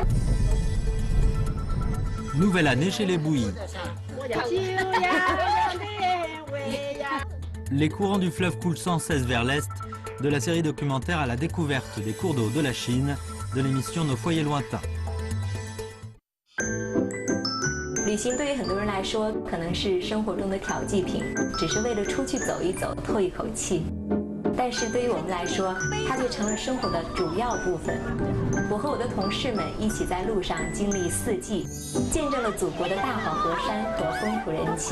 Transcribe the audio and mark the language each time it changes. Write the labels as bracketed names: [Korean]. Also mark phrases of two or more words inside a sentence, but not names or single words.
[French] Nouvelle année chez les Bouillis. Les courants du fleuve coulent sans cesse vers l'est, de la série documentaire à la découverte des cours d'eau de la Chine, de l'émission Nos foyers lointains. [Chinese] 旅行对于很多人来说，可能是生活中的调剂品，只是为了出去走一走，透一口气。但是对于我们来说，它就成了生活的主要部分。我和我的同事们一起在路上经历4季，见证了祖国的大好河山和风土人情。